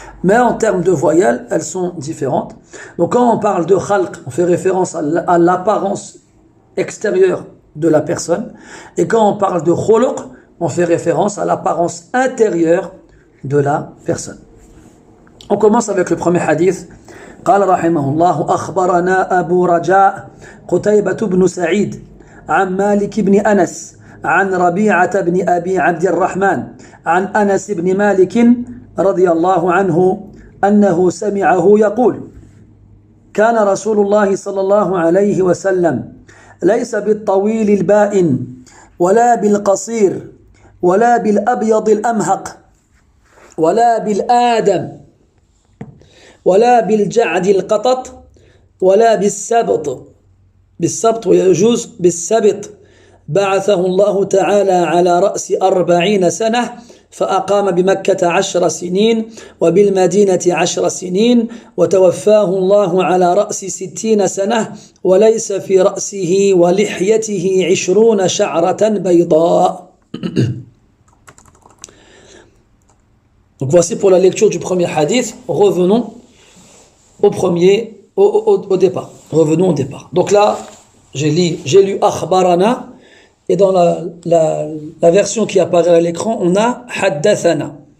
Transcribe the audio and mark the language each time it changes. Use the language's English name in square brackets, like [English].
[French] Mais en termes de voyelles, elles sont différentes. Donc quand on parle de khalq, on fait référence à l'apparence extérieure de la personne. Et quand on parle de khuluq, on fait référence à l'apparence intérieure de la personne. On commence avec le premier hadith. [Arabic] قال رحمه الله أخبرنا أبو رجاء قتيبة بن سعيد عن مالك بن أنس عن ربيعة بن أبي عبد الرحمن عن أنس بن مالك رضي الله عنه أنه سمعه يقول كان رسول الله صلى الله عليه وسلم ليس بالطويل البائن ولا بالقصير ولا بالأبيض الأمهق ولا بالآدم ولا بالجعد القطط ولا بالسبط ويجوز بالسبط بعثه الله تعالى على رأس 40 سنة فأقام بمكة 10 سنين وبالمدينة 10 سنين وتوفاه الله على رأس 60 سنة وليس في رأسه ولحيته 20 شعرة بيضاء. [French] Donc voici pour la lecture du premier hadith. Revenons au départ. Revenons au départ. Donc là, j'ai lu akhbarana, et dans la version qui apparaît à l'écran, on a haddathana.